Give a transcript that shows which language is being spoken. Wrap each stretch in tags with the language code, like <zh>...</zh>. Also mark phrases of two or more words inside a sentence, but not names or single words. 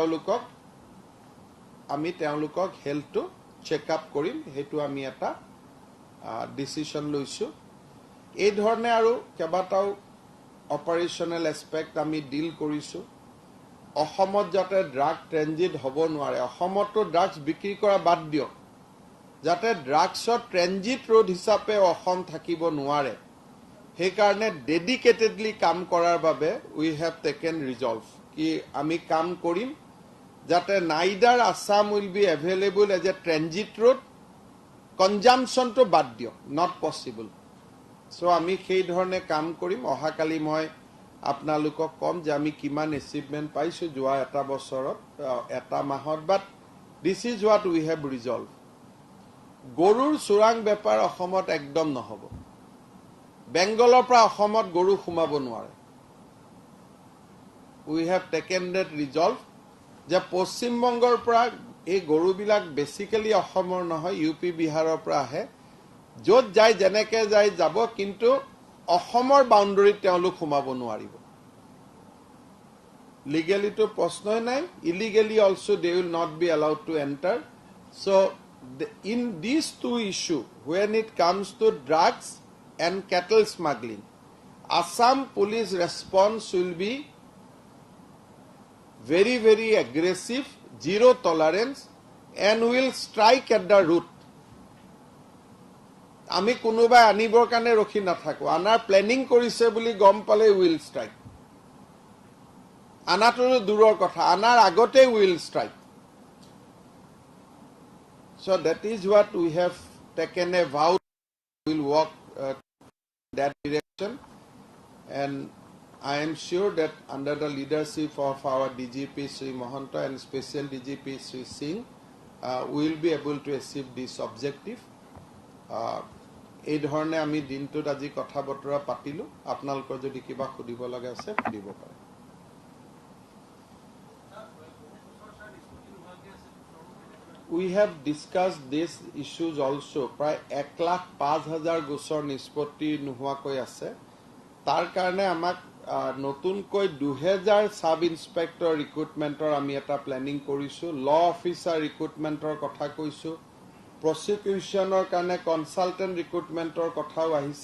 <as>তেওঁলোকক হেলথটো চেকআপ কৰিম হেতু আমি এটা ডিসিশন লৈছো এই ধৰণে আৰু কেবাটাও</as> <en>operational aspect</en> <as>আমি ডিল কৰিছো অসমত যাতে</as> <en>drug transit</en> <as>হ'ব নোৱাৰে অসমতো ড্ৰাগছ বিক্ৰী কৰা বাদ দিয়ক যাতে ড্ৰাগছৰ</as> <en>transit road</en> <as>হিচাপে অসম থাকিব নোৱাৰে সেই কাৰণে ডেডিকেটেডলি কাম কৰাৰ বাবে</as> <en>we have taken resolve</en> <as>কি আমি কাম কৰিম যাতে নাইডাৰ</as> <en>Assam will be available as a transit road consumption</en> <as>তো বাদ দিয়ক</as> <en>not possible so</en> <as>আমি সেই ধৰণে কাম কৰিম অহাকালি মই আপোনালোকক কম যে আমি কিমান এচিভমেন্ট পাইছো যোৱা এটা বছৰত এটা মাহত</as> <en>but this is what we have resolve</en> <as>গৰুৰ চুৰাং বেপাৰ অসমত একদম নহব বেংগলৰ পৰা অসমত গৰু খুমাব নোৱাৰে</as> <en>we have taken that resolve</en> <as>যে পশ্চিম বংগৰ পৰা এই গৰুবিলাক বেসিক্যালি অসমৰ নহয়, ইউপি বিহাৰৰ পৰা আহে। য'ত যায় যেনেকে যায় যাব, কিন্তু অসমৰ বাউণ্ডাৰীত তেওঁলোক সোমাব নোৱাৰিব। লিগেলিটো প্ৰশ্নই নাই,</as> <en>illegally also they will not be allowed to enter. So in these two issues, when it comes to drugs and cattle smuggling, Assam police response will be very, very aggressive, zero tolerance, and will strike at the root.</en> <as>আমি কোনোবাই আনিবৰ কাৰণে ৰখি নাথাকো, আনাৰ প্লেনিং কৰিছে বুলি গম পালে</as> <en>will strike.</en> <as>আনাটোৰো দূৰৰ কথা, আনাৰ আগতে</as> <en>will strike. So that is what we have taken a vow. We will walk that direction, and I am sure that under the leadership of our DGP Sri Mahanta and Special DGP Sri Singh, we will be able to achieve this objective.</en> <as>এই ধৰণে আমি দিনটোত আজি কথা বতৰা পাতিলো। আপোনালোকৰ যদি কিবা সুধিব লগা আছে সুধিব পাৰে।</as> <en>We have discussed these issues also.</en> <as>প্ৰায় 1,05,000 গোচৰ নিষ্পত্তি নোহোৱাকৈ আছে। তাৰ কাৰণে আমাক নতুনকৈ 2000</as> <en>sub inspector</en> <as>ৰিক্ৰুটমেণ্টৰ আমি এটা প্লেনিং কৰিছো।</as> <en>law officer</en> <as>ৰিক্ৰুটমেণ্টৰ কথা কৈছো। প্ৰসিকিউশ্যনৰ কাৰণে</as> <en>consultant recruitmentৰ</en> <as>কথাও আহিছে।</as>